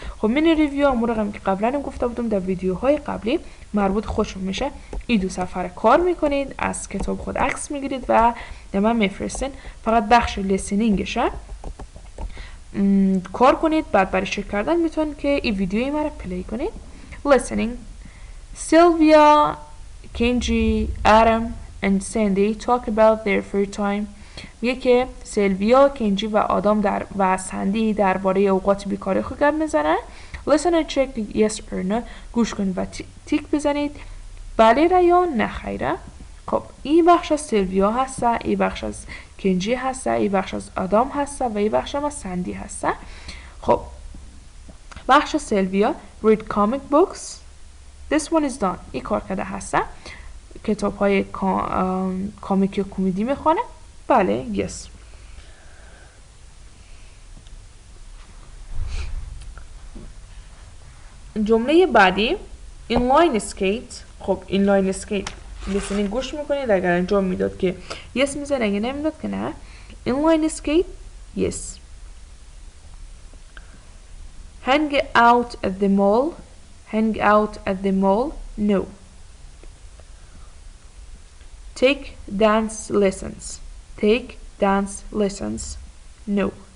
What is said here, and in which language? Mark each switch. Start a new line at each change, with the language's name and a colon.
Persian: خب mini review همون رقمی که قبلا هم گفته بودم در ویدیوهای قبلی مربوط خودشون میشه. این دو سفر کار میکنید از کتاب خود عکس میگیرید و به من میفرستین. فقط بخش لیسنینگشه کار کنید بعد برای چک کردن میتونید که این ویدیوی ما رو پلی کنید.
English: listening Sylvia, Kenji, Adam and Sandy talk about their free time.
Persian: میگه که سیلویا، کنجی و آدام و سندی درباره اوقات بیکاری خود گپ میزنن.
English: listen and check yes or no
Persian: گوش کنید و تیک بزنید بله را یا نه خیره. خب این بخش از سیلویا هسته، این بخش از کنجی هسته، این بخش از آدام هسته و این بخش از سندی هسته. خب بخش سیلویا
English: read comic books this one is done
Persian: این کار کرده هسته. کتاب های کامیک و کمدی میخوانه. بله yes. جمله بعدی inline skate. خب inline skate لیسنینگ گوش میکنید اگر انجام میداد که yes میزن اگه نمیداد که نه.
English: inline skate yes. hang out at the mall hang out at the mall no. take dance lessons take dance lessons no.